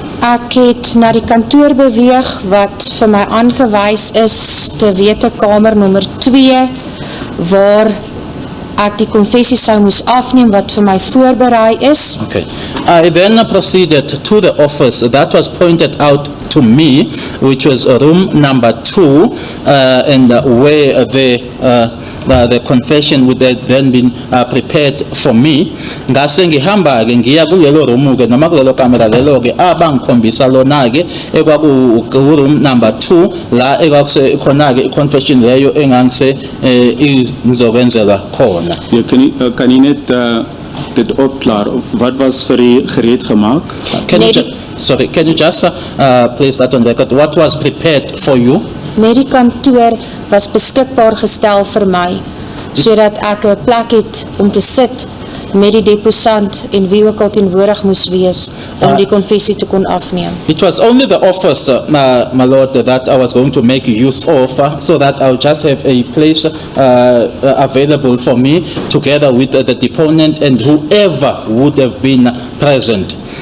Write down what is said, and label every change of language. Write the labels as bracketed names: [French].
[Afrikaans] Ek het na die kantoor beweeg wat vir my aangewys is te wete kamer nommer 2 waar ek die konfessie sou moes afneem wat vir my voorberei is. [English] Okay. I then proceeded to the office that was pointed out to me, which was room number 2, and where the confession would have then been prepared for me. [Zulu] Ngase ngihamba ke ngiya kulelo room ke noma kulelo kamera lelo ke abangikhombisa lona ke ekwaku room number 2 la ekwakuse khona ke confession leyo engangise ngizokwenzelwa khona. [Afrikaans] Ja, kan je net dit opklaren? Wat was vir u gereed gemaak? [English] Can you just place that on record? What was prepared for you? [Afrikaans] Net die kantoor was beskikbaar gestel vir my, sodat ek 'n plek het om te sit met die deposant en wie ook al teenwoordig moes wees om die konfessie te kon afneem. [English] It was only the office, my lord, that I was going to make use of, so that I would just have a place available for me, together with the deponent and whoever would have been present.